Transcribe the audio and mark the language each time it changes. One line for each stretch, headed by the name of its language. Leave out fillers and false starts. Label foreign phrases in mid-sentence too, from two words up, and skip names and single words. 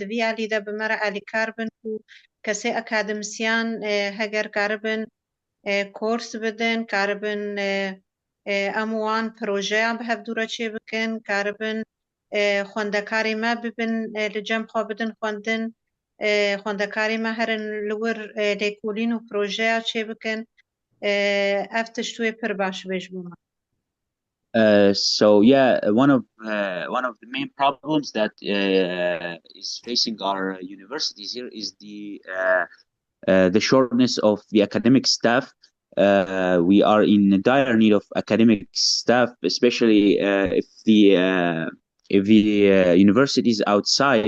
Kurdish: vî alî de bi me re alîkar bin ku kesê akademisyan heger karibin kors bidin karibin em wan projeyan bi hevdûre çê bikin karibin xwendekarê me bibin li cem xwe bidin xwendin xwendekarê me herin li wir lêkolîn û projeya çê bikin ev tişt wê pir baş bê ji bo me.
English: So yeah, one of the main problems that is facing our universities here is the shortness of the academic staff. We are in dire need of academic staff, especially if the universities outside